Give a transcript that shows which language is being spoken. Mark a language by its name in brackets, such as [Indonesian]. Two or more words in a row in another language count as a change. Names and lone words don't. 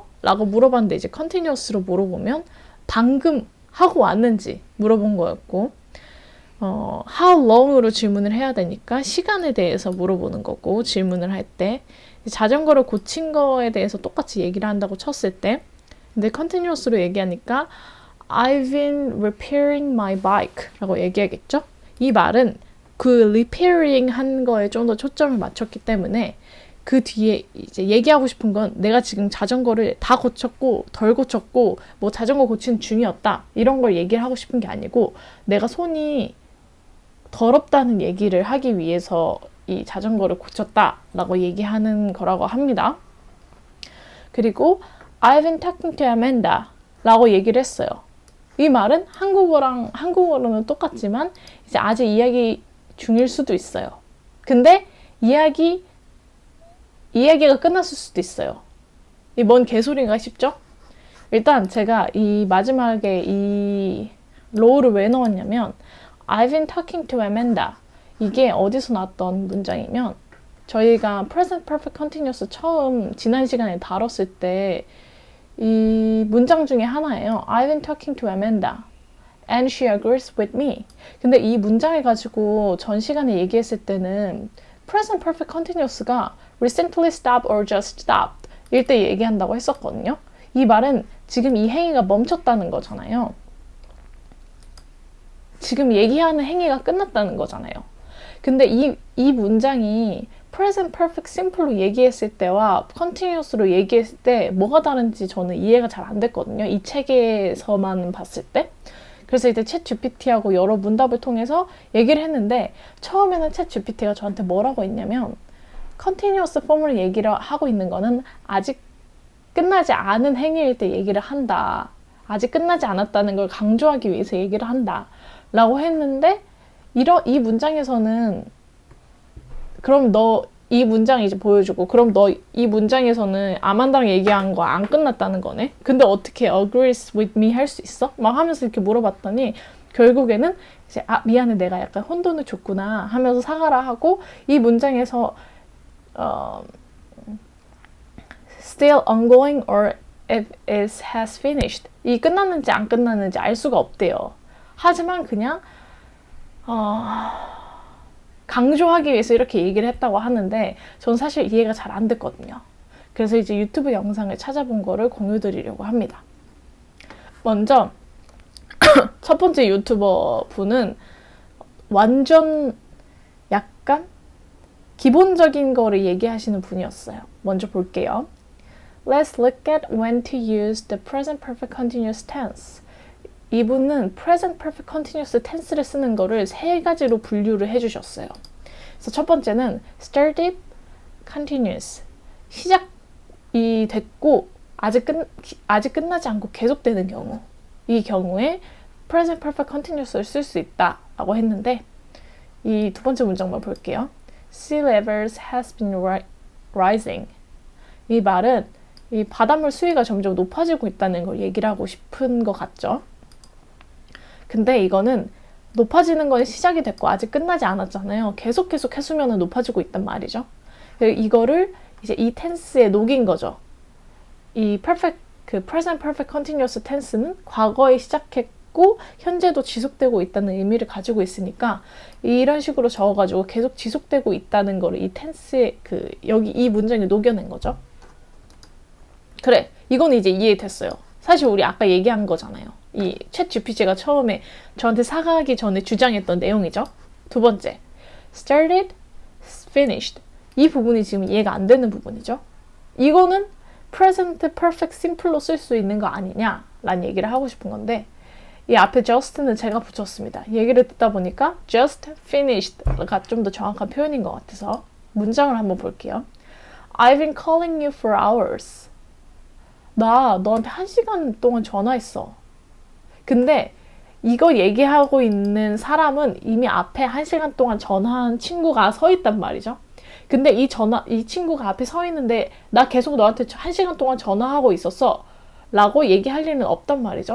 [Korean] 라고 물어봤는데 이제 continuous로 물어보면 방금 하고 왔는지 물어본 거였고 [English] how long [Korean] 으로 질문을 해야 되니까 시간에 대해서 물어보는 거고 질문을 할 때 자전거를 고친 거에 대해서 똑같이 얘기를 한다고 쳤을 때 근데 continuous로 얘기하니까 [English] I've been repairing my bike [Korean] 라고 얘기하겠죠? 이 말은 그 repairing 한 거에 좀 더 초점을 맞췄기 때문에 그 뒤에 이제 얘기하고 싶은 건 내가 지금 자전거를 다 고쳤고 덜 고쳤고 뭐 자전거 고치는 중이었다 이런 걸 얘기를 하고 싶은 게 아니고 내가 손이 더럽다는 얘기를 하기 위해서 이 자전거를 고쳤다 라고 얘기하는 거라고 합니다. 그리고 [English] I've been talking to Amanda [Korean] 라고 얘기를 했어요. 이 말은 한국어로는 똑같지만 이제 아직 이야기 중일 수도 있어요. 근데 이야기가 끝났을 수도 있어요. 이 뭔 개소리인가 싶죠? 일단 제가 이 마지막에 이 로우를 왜 넣었냐면 [English] I've been talking to Amanda [Korean] 이게 어디서 나왔던 문장이면 저희가 [English] present perfect continuous [Korean] 처음 지난 시간에 다뤘을 때 이 문장 중에 하나예요. [English] I've been talking to Amanda and she agrees with me. [Korean] 근데 이 문장을 가지고 전 시간에 얘기했을 때는 [English] present perfect continuous [Korean] 가 [English] recently stopped or just stopped [Korean] 일 때 얘기한다고 했었거든요. 이 말은 지금 이 행위가 멈췄다는 거잖아요. 지금 얘기하는 행위가 끝났다는 거잖아요. 근데 이 문장이 [English] present perfect simple [Korean] 로 얘기했을 때와 continuous로 얘기했을 때 뭐가 다른지 저는 이해가 잘 안 됐거든요. 이 책에서만 봤을 때. 그래서 이제 챗 GPT하고 여러 문답을 통해서 얘기를 했는데 처음에는 챗 GPT가 저한테 뭐라고 했냐면 [English] continuous form [Korean] 으로 얘기를 하고 있는 거는 아직 끝나지 않은 행위일 때 얘기를 한다. 아직 끝나지 않았다는 걸 강조하기 위해서 얘기를 한다. 라고 했는데 이 문장에서는 그럼 너 이 문장 이제 보여주고 그럼 너 이 문장에서는 아만다랑 얘기한 거 안 끝났다는 거네. 근데 어떻게 [English] agrees with me [Korean] 할 수 있어? 막 하면서 이렇게 물어봤더니 결국에는 이제 미안해 내가 약간 혼돈을 줬구나 하면서 사과를 하고 이 문장에서 [English] still ongoing or if it has finished [Korean] 이 끝났는지 안 끝났는지 알 수가 없대요. 하지만 그냥 강조하기 위해서 이렇게 얘기를 했다고 하는데 전 사실 이해가 잘 안 됐거든요. 그래서 이제 유튜브 영상을 찾아본 거를 공유드리려고 합니다. 먼저 첫 번째 유튜버 분은 완전 약간 기본적인 거를 얘기하시는 분이었어요. 먼저 볼게요. [English] Let's look at when to use the present perfect continuous tense. [Korean] 이분은 [English] present perfect continuous tense [Korean] 를 쓰는 거를 세 가지로 분류를 해주셨어요. 그래서 첫 번째는 [English] started continuous. [Korean] 시작이 됐고 아직 끝나지 않고 계속되는 경우. 이 경우에 [English] present perfect continuous [Korean] 를 쓸 수 있다라고 했는데 이 두 번째 문장만 볼게요. [English] Sea levels has been rising. [Korean] 이 말은 이 바닷물 수위가 점점 높아지고 있다는 걸 얘기를 하고 싶은 것 같죠. 근데 이거는 높아지는 건 시작이 됐고 아직 끝나지 않았잖아요. 계속 해수면은 높아지고 있단 말이죠. 이거를 이제 이 텐스에 녹인 거죠. 이 [English] present perfect continuous tense [Korean] 는 과거에 시작했고 현재도 지속되고 있다는 의미를 가지고 있으니까 이런 식으로 적어가지고 계속 지속되고 있다는 거를 이 텐스에 여기 이 문장에 녹여낸 거죠. 그래, 이건 이제 이해됐어요. 사실 우리 아까 얘기한 거잖아요. 이 챗 GPT가 처음에 저한테 사과하기 전에 주장했던 내용이죠. 두 번째, [English] started, finished. [Korean] 이 부분이 지금 이해가 안 되는 부분이죠. 이거는 [English] present perfect simple [Korean] 로 쓸 수 있는 거 아니냐 라는 얘기를 하고 싶은 건데 이 앞에 just는 제가 붙였습니다. 얘기를 듣다 보니까 [English] just finished [Korean] 가 좀 더 정확한 표현인 것 같아서 문장을 한번 볼게요. [English] I've been calling you for hours. [Korean] 나 너한테 1시간 동안 전화했어. 근데 이거 얘기하고 있는 사람은 이미 앞에 1시간 동안 전화한 친구가 서 있단 말이죠. 근데 이 친구가 앞에 서 있는데 나 계속 너한테 1시간 동안 전화하고 있었어 라고 얘기할 리는 없단 말이죠.